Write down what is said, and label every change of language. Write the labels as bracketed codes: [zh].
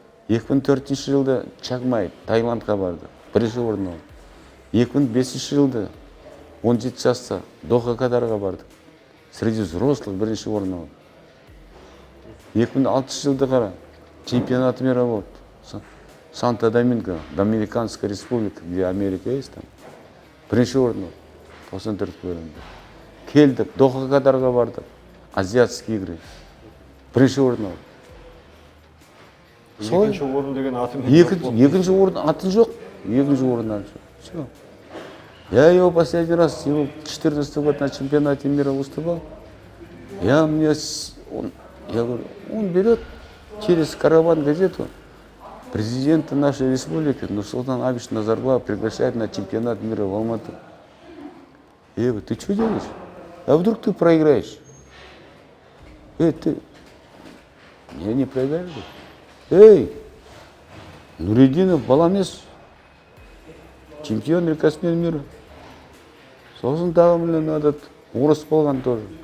[kk] 2004 жылда Чагмай, Таиландқа барды, бірінші орын алды. 2005 жылда 17 жаста Доха, Катарға барды. [ru] Среди взрослых [kk] бірінші орын алды. 2006 жылда қара, чемпионат мира болды. [ru] Санто-Доминго, Доминиканская республика, где Америка есть там. [kk] Бірінші орын алды. 94 бөлімде. Келдік, Доха, Катарға бардық. [ru] Азиатские игры. [kk] Бірінші орын алды. Екінші орын деген атымен Екінші орын атын жоқ. Екінші орын атын жоқ. Все. [ru] Я его последний раз, его 14 год на чемпионате мира выступал. Я говорю, он берет через караван газету президента нашей республики, Нурсултан Абишевич Назарбаев, приглашает на чемпионат мира в Алмату. Я говорю, ты что делаешь? А вдруг ты проиграешь? Ты, я не проиграю. Эй, Нуридинов, Баламес, чемпион рекордсмен мира. [kk] Сосын тағы білен этот орыс болған тоже.